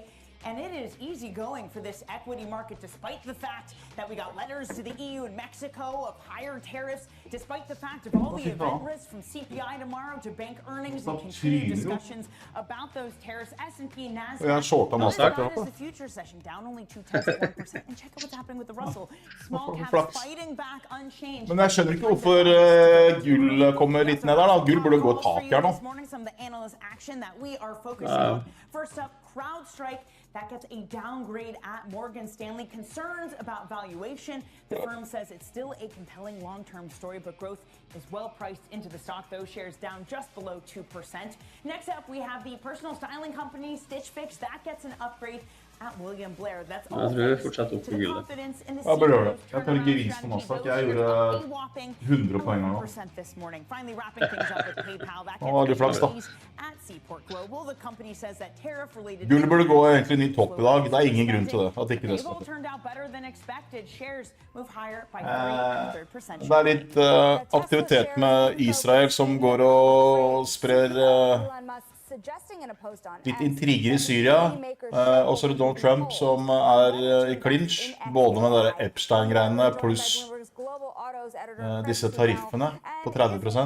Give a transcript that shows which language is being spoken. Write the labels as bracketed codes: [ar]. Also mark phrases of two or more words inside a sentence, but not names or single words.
[en] And it is easy going for this equity market, despite the fact that we got letters to the EU and Mexico of higher tariffs, despite the fact of all the event risks from CPI tomorrow to bank earnings and continued discussions about those tariffs. S&P, NASDAQ, the future session down only 0.2%. And check out what's happening with the Russell. Small caps fighting back unchanged. [no] Men jeg skjønner ikke hvorfor gull kommer litt ned der da. Gull burde gå tak her nå. [en] Some of the analyst action that we are focusing on. First up, CrowdStrike. That gets a downgrade at Morgan Stanley. Concerns about valuation. The firm says it's still a compelling long-term story, but growth is well priced into the stock. Those shares down just below 2%. Next up, we have the personal styling company Stitch Fix. That gets an upgrade at William Blair. That's all thanks to the confidence in the CEO's turnaround strategy. [no] Jeg gjorde 100 poeng nå. [en] This morning. Finally wrapping things up with PayPal. That gets at Seaport Global. The company says that tariff-related [no] Gull burde gå egentlig ny topp i dag. Det er ingen grunn til det. At ikke det skal. [en] turned out better than expected. Shares move higher by 3.3%. [no] Det er litt aktivitet med Israel som går og sprer litt intriger i Syria. Og så er det Donald Trump som i clinch, både med de Epstein-greiene pluss disse tariffene på 30%.